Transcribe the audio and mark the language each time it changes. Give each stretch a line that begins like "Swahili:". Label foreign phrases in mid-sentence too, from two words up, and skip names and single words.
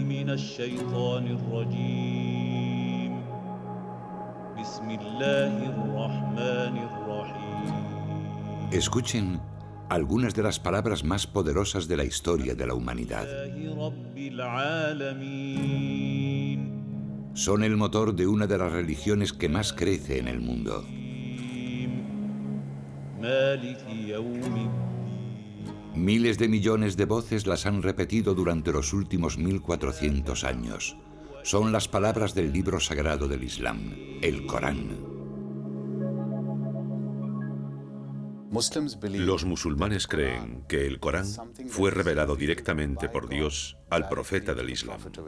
Arabic: من الشيطان الرجيم بسم الله الرحمن الرحيم.
Spanish: Escuchen algunas de las palabras más poderosas de la historia de la humanidad.
Arabic: رب العالمين.
Spanish: Son el motor de una de las religiones que más crece en el mundo.
Arabic: مالك يوم الدين.
Spanish: Miles de millones de voces las han repetido durante los últimos 1400 años. Son las palabras del libro sagrado del Islam, el Corán. Los musulmanes creen que el Corán fue revelado directamente por Dios al profeta del Islam.